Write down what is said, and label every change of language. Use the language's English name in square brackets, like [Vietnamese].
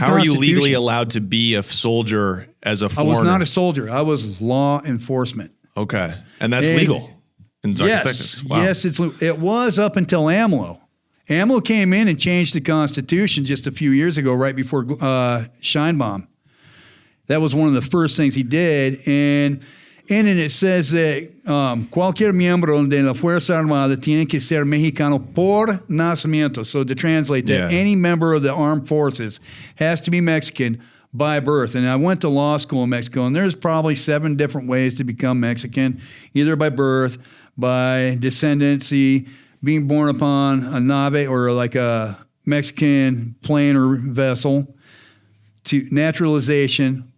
[English] How are you legally allowed to be a soldier as a foreigner? I was not a soldier. I was law enforcement. Okay. And that's legal. Yes, wow. Yes, it was up until AMLO. AMLO came in and changed the Constitution just a few years ago, right before Scheinbaum. That was one of the first things he did, and in it says that [Spanish] cualquier miembro de la Fuerza Armada tiene que ser mexicano por nacimiento. [English] So to translate that, any member of the armed forces has to be Mexican by birth. And I went to law school in Mexico, and there's probably 7 different ways to become Mexican, either by birth, by descendancy, being born upon a nave or like a Mexican plane or vessel, to naturalization.